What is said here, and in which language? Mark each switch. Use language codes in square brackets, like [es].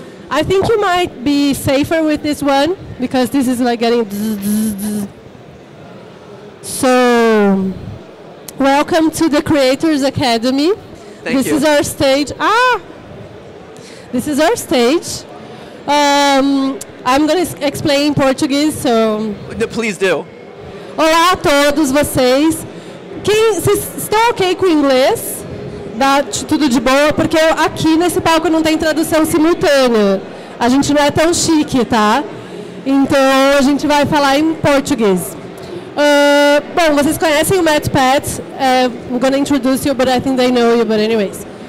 [en] I think you might be safer with this one, because this is like getting So, welcome to the Creators Academy. Thank you. This is our stage. This is our stage. I'm going to explain in Portuguese, so... Please do. [pt] Olá a todos vocês. Vocês estão ok com o inglês? Dá tudo de boa? Porque aqui nesse palco não tem tradução simultânea. A gente não é tão chique, tá? Então a gente vai falar em português. Bom, vocês conhecem o Matt Pat. [en] I'm gonna introduce you, but I think they know you, but anyways.